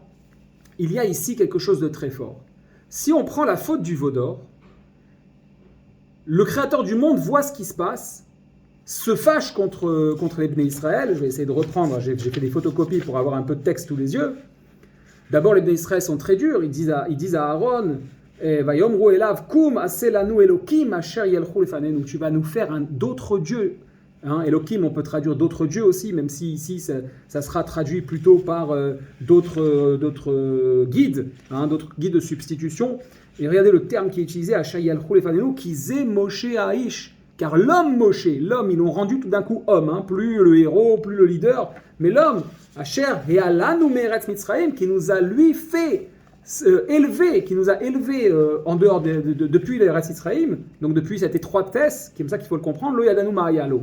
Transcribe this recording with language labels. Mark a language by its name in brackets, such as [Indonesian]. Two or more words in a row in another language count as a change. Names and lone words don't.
[French] Il y a ici quelque chose de très fort. Si on prend la faute du veau d'or, le créateur du monde voit ce qui se passe, se fâche contre les [Hebrew] בני ישראל. [French] Je vais essayer de reprendre, j'ai fait des photocopies pour avoir un peu de texte sous les yeux. D'abord, les [Hebrew] בני ישראל [French] sont très durs. Ils disent à Aaron, [Hebrew] ויאמרו אליו קום עשה לנו אלהים אשר ילכו לפנינו. [French] Tu vas nous faire d'autres dieux. Elokim, on peut traduire d'autres dieux aussi, même si ici ça sera traduit plutôt par d'autres guides, d'autres guides de substitution. Et regardez le terme qui est utilisé, [Hebrew] אשר ילכו לפנינו, כי זה משה האיש. [French] Car l'homme Moshe, l'homme, ils l'ont rendu tout d'un coup homme, plus le héros, plus le leader, mais l'homme, [Hebrew] אשר העלנו מארץ מצרים, [French] qui nous a lui fait élever, qui nous a élevés en dehors depuis l' [Hebrew] ארץ מצרים, [French] donc depuis cette étroitesse, qui est comme ça qu'il faut le comprendre, [Hebrew] לא ידענו מה היה לו.